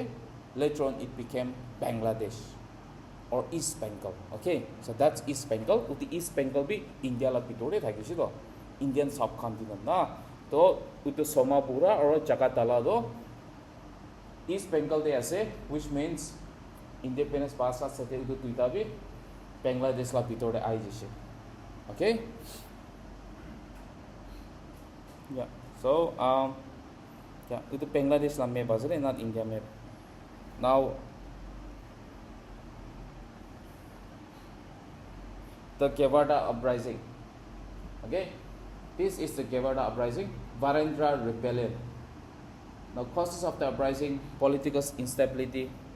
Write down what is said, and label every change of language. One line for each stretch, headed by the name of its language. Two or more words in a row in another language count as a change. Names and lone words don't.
English: Later on it became Bangladesh or East Bengal. Okay, so that's East Bengal.
Naga Pidgin: Uti East Bengal be India la pitore thakisi do Indian subcontinent na. To utu Somapura or Jakatala do East Bengal de ase,
English: which means
Naga Pidgin: independence pasa sate utu tuita be Bangladesh la pitore ai jise.
English: Okay, yeah, so yeah,
Naga Pidgin: utu Bangladesh la map asale,
English: not India map. Now the Gurjara uprising. Okay, this is the Gurjara uprising, Varendra rebellion. Now causes of the uprising: political instability.